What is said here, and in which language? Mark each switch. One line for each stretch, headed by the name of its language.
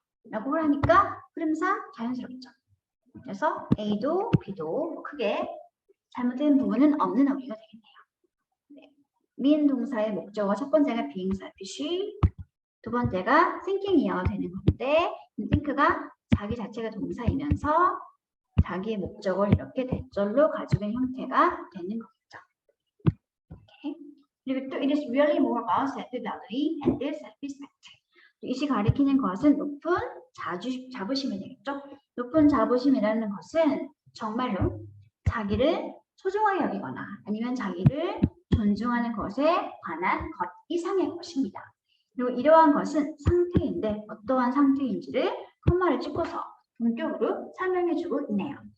Korean: 라고 하니까 흐름상 자연스럽죠. 그래서 A도 B도 크게 잘못된 부분은 없는 어휘가 되겠네요. 네. 미인 동사의 목적어 첫 번째가
English: being selfish,
Korean: 두 번째가 thinking이어야 되는 건데 think가 자기 자체가 동사이면서 자기의 목적을 이렇게 대절로 가지고 있는 형태가 되는 거겠죠.
English: Okay.
Korean: 그리고 또
English: it is really more about self-value and self-respect.
Korean: 이것이 가리키는 것은 높은 자부심이 되겠죠. 높은 자부심이라는 것은 정말로 자기를 소중하게 여기거나 아니면 자기를 존중하는 것에 관한 것 이상의 것입니다. 그리고 이러한 것은 상태인데 어떠한 상태인지를 콤마를 찍고서 본격으로 설명해주고 있네요.